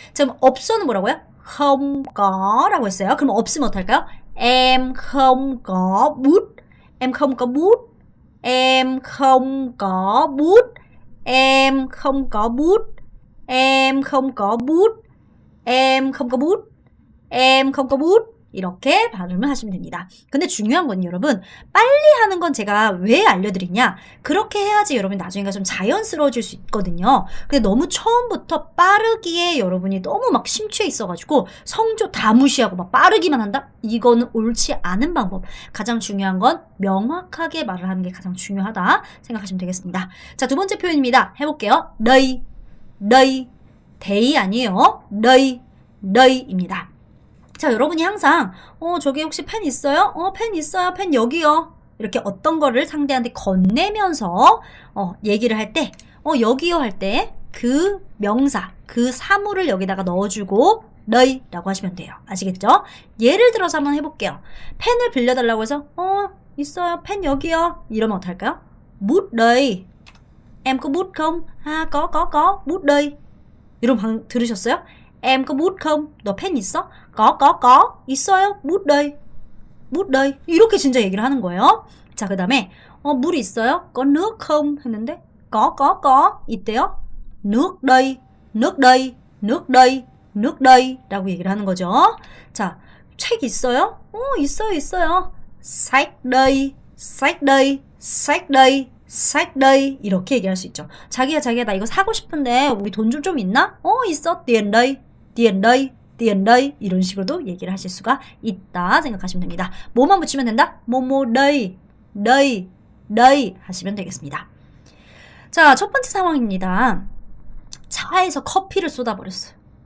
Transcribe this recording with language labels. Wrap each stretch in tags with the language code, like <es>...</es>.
<ko>자, 그럼 없어는 뭐라고요? không có 라고 했어요. 그럼 없으면 어떡할까요?</ko> <vi>em không có bút, em không có bút, em không có bút, em không có bút, em không có bút, em không có bút, em không có bút</vi> <ko>이렇게 발음을 하시면 됩니다. 근데 중요한 건 여러분, 빨리 하는 건 제가 왜 알려드리냐, 그렇게 해야지 여러분이 나중에가 좀 자연스러워질 수 있거든요. 근데 너무 처음부터 빠르기에 여러분이 너무 막 심취해 있어가지고 성조 다 무시하고 막 빠르기만 한다? 이거는 옳지 않은 방법. 가장 중요한 건 명확하게 말을 하는 게 가장 중요하다 생각하시면 되겠습니다. 자, 두 번째 표현입니다. 해볼게요.</ko> <vi>đây, day</vi> <ko>아니에요. day입니다. 자, 여러분이 항상 저기 혹시 펜 있어요? 펜 있어요. 펜 여기요. 이렇게 어떤 거를 상대한테 건네면서 얘기를 할 때 여기요 할 때 그 명사, 그 사물을 여기다가 넣어주고 너희라고 하시면 돼요. 아시겠죠? 예를 들어서 한번 해볼게요. 펜을 빌려달라고 해서 있어요. 펜 여기요. 이러면 어떡할까요?</ko> <vi>bút đây. em có bút không? có. bút đây.</vi> <ko>이런 방 들으셨어요?</ko> <vi>em có bút không?</vi> <ko>너 펜 있어?</ko> <vi>có.</vi> <ko>있어요?</ko> <vi>bút đây.</vi> <ko>이렇게 진짜 얘기를 하는 거예요. 자, 그 다음에 물 있어요?</ko> <vi>có nước không?</vi> <ko>했는데 có 있대요.</ko> <vi>nước đây, nước đây, nước đây, nước đây</vi> <ko>라고 얘기를 하는 거죠. 자, 책 있어요? 있어요.</ko> <vi>sách đây, sách đây, sách đây, sách đây</vi> <ko>이렇게 얘기할 수 있죠. 자기야 나 이거 사고 싶은데 우리 돈 좀 있나? 있어.</ko> <vi>tiền đây, tiền đây, tiền đây</vi> <ko>이런 식으로도 얘기를 하실 수가 있다 생각하시면 됩니다. 뭐만 붙이면 된다? 뭐뭐 đây, đây, đây 하시면 되겠습니다. 자, 첫 번째 상황입니다. 차에서 커피를 쏟아버렸어요.</ko>